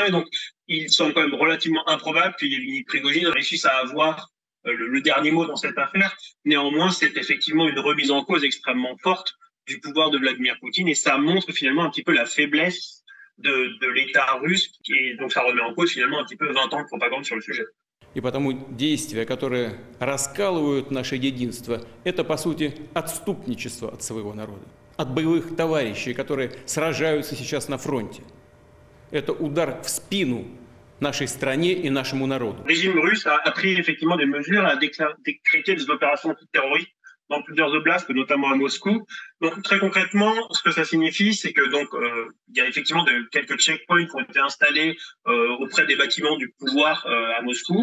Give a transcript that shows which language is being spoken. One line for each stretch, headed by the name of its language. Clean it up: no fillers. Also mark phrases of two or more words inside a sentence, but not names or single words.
French: Et donc, il semble quand même relativement improbable que Yevgeny Prigojine réussisse à avoir le dernier mot dans cette affaire. Néanmoins, c'est effectivement une remise en cause extrêmement forte du pouvoir de Vladimir Poutine et ça montre finalement un petit peu la faiblesse de l'État russe, et donc ça remet en cause finalement un petit peu 20 ans de propagande sur le sujet.
Russian: И потому действия, которые раскалывают наше единство, это, по сути, отступничество от своего народа, от боевых товарищей, которые сражаются сейчас на фронте. Это удар в спину нашей стране и нашему народу.
French: Le régime russe a pris effectivement des mesures, a décrété des opérations terroristes dans plusieurs oblasts, notamment à Moscou. Donc très concrètement, ce que ça signifie, c'est que donc il y a effectivement quelques checkpoints qui ont été installés auprès des bâtiments du pouvoir à Moscou.